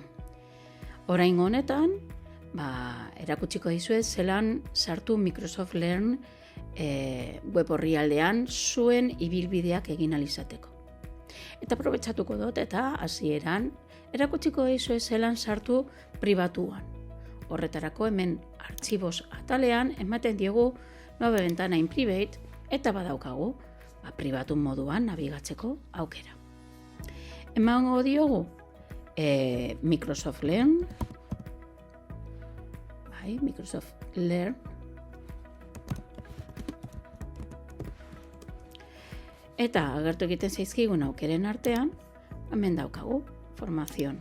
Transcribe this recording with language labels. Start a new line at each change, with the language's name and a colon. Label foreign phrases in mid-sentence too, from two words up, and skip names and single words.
Basque: Oraingo honetan, erakutsiko dizuet zelan sartu Microsoft Learn web orrialdean zuen ibilbideak egin ahal izateko. Eta aprobetxatuko dut eta hasieran erakutsiko dizuet zelan sartu pribatuan. Horretarako hemen artxibos atalean ematen diogu
Spanish: nove ventana
English: in private
Basque: eta badaukagu pribatu moduan nabigatzeko aukera. Emango diogu Microsoft Learn, Microsoft Learn, eta agertu egiten zaizkigun aukeren artean, hemen daukagu formazion.